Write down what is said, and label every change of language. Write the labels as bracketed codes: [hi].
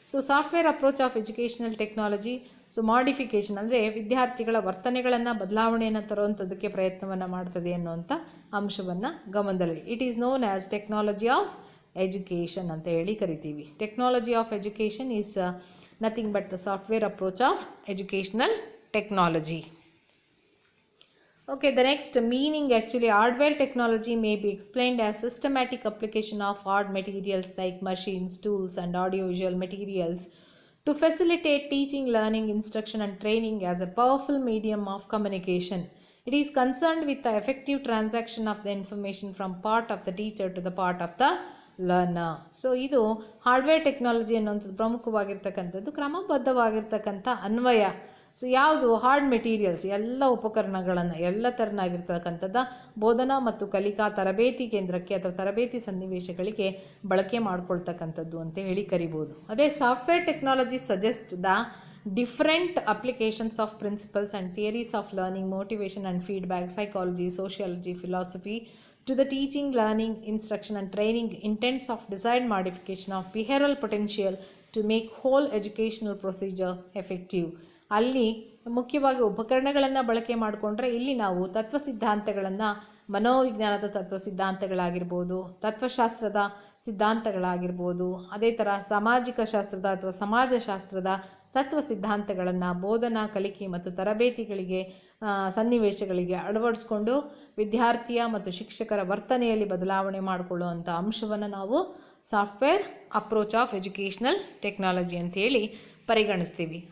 [kn] Software approach of educational technology, modification ಅಂದರೆ ವಿದ್ಯಾರ್ಥಿಗಳ ವರ್ತನೆಗಳನ್ನು ಬದಲಾವಣೆಯನ್ನು ತರುವಂಥದ್ದಕ್ಕೆ ಪ್ರಯತ್ನವನ್ನು ಮಾಡ್ತದೆ ಅನ್ನುವಂಥ ಅಂಶವನ್ನು ಗಮನದಲ್ಲಿ. [en] it is known as technology of education [kn] ಅಂತ ಹೇಳಿ ಕರಿತೀವಿ. [en] Technology of education is nothing but the software approach of educational technology. Okay, the next meaning, actually hardware technology may be explained as systematic application of hard materials like machines, tools and audiovisual materials to facilitate teaching, learning, instruction and training as a powerful medium of communication. It is concerned with the effective transaction of the information from part of the teacher to the part of the learner. [kn] ಇದು hardware technology ಅನ್ನುವಂಥದ್ದು ಪ್ರಮುಖವಾಗಿರ್ತಕ್ಕಂಥದ್ದು, ಕ್ರಮಬದ್ಧವಾಗಿರ್ತಕ್ಕಂಥ ಅನ್ವಯ. ಯಾವುದು hard materials, ಎಲ್ಲ ಉಪಕರಣಗಳನ್ನು ಎಲ್ಲ ಥರನಾಗಿರ್ತಕ್ಕಂಥದ್ದು ಬೋಧನಾ ಮತ್ತು ಕಲಿಕಾ ತರಬೇತಿ ಕೇಂದ್ರಕ್ಕೆ ಅಥವಾ ತರಬೇತಿ ಸನ್ನಿವೇಶಗಳಿಗೆ ಬಳಕೆ ಮಾಡ್ಕೊಳ್ತಕ್ಕಂಥದ್ದು ಅಂತ ಹೇಳಿ ಕರಿಬೋದು. ಅದೇ [en] Software technology suggest the different applications of principles and theories of learning, motivation and feedback, psychology, sociology, philosophy to the teaching, learning, instruction and training intents of desired modification of behavioral potential to make whole educational procedure effective. [kn] ಅಲ್ಲಿ ಮುಖ್ಯವಾಗಿ ಉಪಕರಣಗಳನ್ನು ಬಳಕೆ ಮಾಡಿಕೊಂಡ್ರೆ ಇಲ್ಲಿ ನಾವು ತತ್ವ ಸಿದ್ಧಾಂತಗಳನ್ನು, ಮನೋವಿಜ್ಞಾನದ ತತ್ವ ಸಿದ್ಧಾಂತಗಳಾಗಿರ್ಬೋದು, ತತ್ವಶಾಸ್ತ್ರದ ಸಿದ್ಧಾಂತಗಳಾಗಿರ್ಬೋದು, ಅದೇ ಥರ ಸಾಮಾಜಿಕ ಶಾಸ್ತ್ರದ ಅಥವಾ ಸಮಾಜಶಾಸ್ತ್ರದ ತತ್ವ ಸಿದ್ಧಾಂತಗಳನ್ನು ಬೋಧನಾ, ಕಲಿಕೆ ಮತ್ತು ತರಬೇತಿಗಳಿಗೆ, ಸನ್ನಿವೇಶಗಳಿಗೆ ಅಳವಡಿಸ್ಕೊಂಡು ವಿದ್ಯಾರ್ಥಿಯ ಮತ್ತು ಶಿಕ್ಷಕರ ವರ್ತನೆಯಲ್ಲಿ ಬದಲಾವಣೆ ಮಾಡಿಕೊಳ್ಳುವಂಥ ಅಂಶವನ್ನು ನಾವು software approach of educational technology ಅಂತೇಳಿ ಪರಿಗಣಿಸ್ತೀವಿ.